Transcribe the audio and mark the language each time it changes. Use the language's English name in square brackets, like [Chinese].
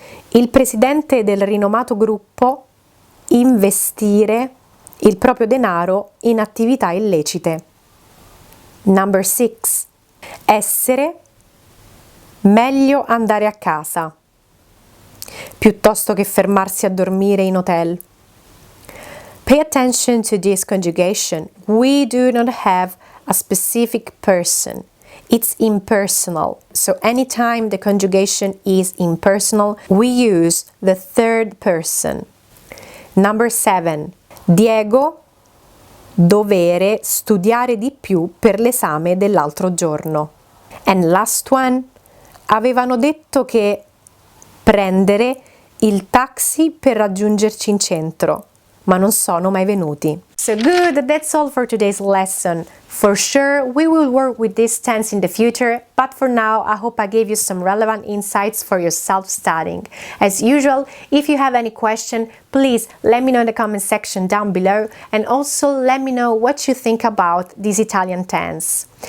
[Italian] Il presidente del rinomato gruppo investire il proprio denaro in attività illecite. [English] Number 6. [Italian] Essere meglio andare a casa piuttosto che fermarsi a dormire in hotel. [English] Pay attention to this conjugation. We do not have a specific person. It's impersonal. So anytime the conjugation is impersonal, we use the third person. Number 7. [Italian] Diego dovere studiare di più per l'esame dell'altro giorno. And last one. Avevano detto che prendere il taxi per raggiungerci in centro, ma non sono mai venuti. [English] So good, that's all for today's lesson. For sure, we will work with this tense in the future, but for now, I hope I gave you some relevant insights for your self-studying. As usual, if you have any question, please let me know in the comment section down below, and also let me know what you think about this Italian tense.